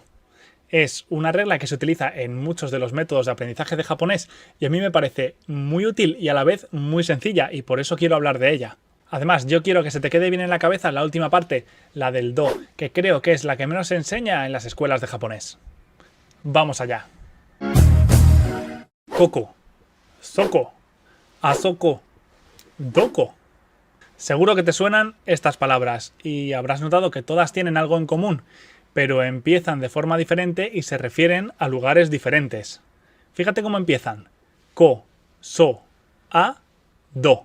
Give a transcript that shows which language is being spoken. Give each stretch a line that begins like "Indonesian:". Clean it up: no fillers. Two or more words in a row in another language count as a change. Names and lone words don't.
Spanish: Es una regla que se utiliza en muchos de los métodos de aprendizaje de japonés y a mí me parece muy útil y a la vez muy sencilla y por eso quiero hablar de ella. Además, yo quiero que se te quede bien en la cabeza la última parte, la del do, que creo que es la que menos se enseña en las escuelas de japonés. Vamos allá.
Japanese: ここ、そこ, あそこ、どこ.
Spanish: Seguro que te suenan estas palabras y habrás notado que todas tienen algo en común, pero empiezan de forma diferente y se refieren a lugares diferentes. Fíjate cómo empiezan.
Japanese: こ、そ、あ、ど.